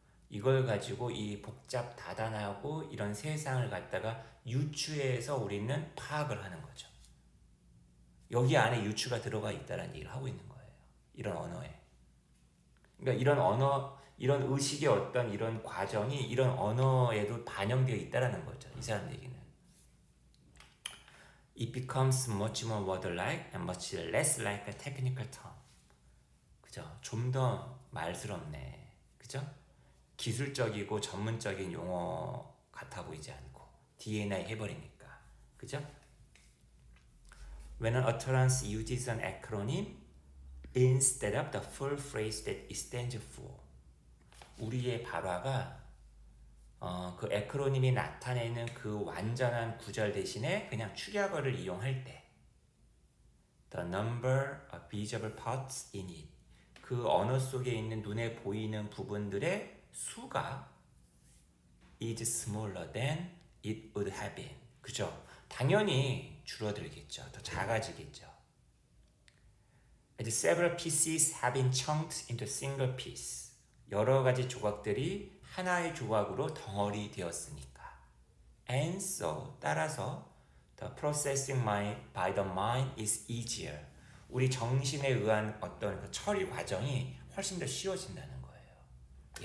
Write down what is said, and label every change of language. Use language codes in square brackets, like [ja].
[ko] 이걸 가지고 이 복잡 다단하고 이런 세상을 갖다가 유추해서 우리는 파악을 하는 거죠. 여기 안에 유추가 들어가 있다는 얘기를 하고 있는 거예요. 이런 언어에. 그러니까 이런 언어, 이런 의식의 어떤 이런 과정이 이런 언어에도 반영되어 있다는 거죠. 이 사람 얘기는. [en] It becomes much more word-like and much less like a technical term. [ko] 그죠? 좀 더 말스럽네. 그죠? 기술적이고 전문적인 용어 같아 보이지 않고 DNA 해버리니까. 그죠? [en] When an utterance uses an acronym instead of the full phrase that it stands for. [ko] 우리의 발화가 그 에크로님이 나타내는 그 완전한 구절 대신에 그냥 축약어를 이용할 때 [en] the number of visible parts in it. [ko] 그 언어 속에 있는 눈에 보이는 부분들의 수가 [en] is smaller than it would have been. [ko] 그죠? 당연히 줄어들겠죠. 더 작아지겠죠. [en] As several pieces have been chunked into single piece. [ko] 여러 가지 조각들이 하나의 조각으로 덩어리 되었으니까. [en] And so, [ko] 따라서 [en] the processing mind by the mind is easier. [ko] 우리 정신에 의한 어떤 그 처리 과정이 훨씬 더 쉬워진다는 거예요.